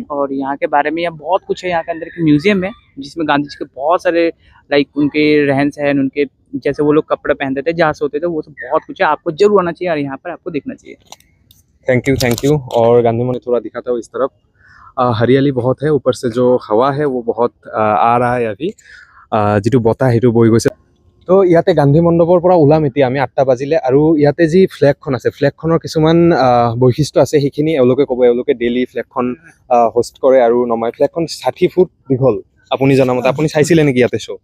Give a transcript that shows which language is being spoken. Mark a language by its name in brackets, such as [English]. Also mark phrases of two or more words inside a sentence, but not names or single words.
[Hindi] और यहाँ के बारे में यहाँ बहुत कुछ है, यहाँ के अंदर एक म्यूजियम है जिसमें गांधी जी के बहुत सारे लाइक उनके रहन सहन, उनके जैसे वो लोग कपड़े पहनते थे, जहाँ सोते थे, वो सब बहुत कुछ है, आपको जरूर आना चाहिए और यहाँ पर आपको देखना चाहिए। [English] thank you. [Hindi] और गांधी मंदिर थोड़ा दिखाता हूँ इस तरफ, हरियाली बहुत है, ऊपर से जो हवा है वो बहुत आ रहा है अभी, [Assamese] যিটো বতাহ সেইটো বৈ গৈছে। তো ইয়াতে গান্ধী মণ্ডপৰ পৰা ওলাম এতিয়া আমি 8টা বাজিলে, আৰু ইয়াতে যি ফ্লেগখন আছে ফ্লেগখনৰ কিছুমান বৈশিষ্ট্য আছে, সেইখিনি এওঁলোকে ক'ব। এওঁলোকে ডেইলি ফ্লেগখন হোষ্ট কৰে আৰু নমাই। ফ্লেগখন 60 ফুট দীঘল আপুনি জনামতে। আপুনি চাইছিলে নেকি ইয়াতে শ্ব'?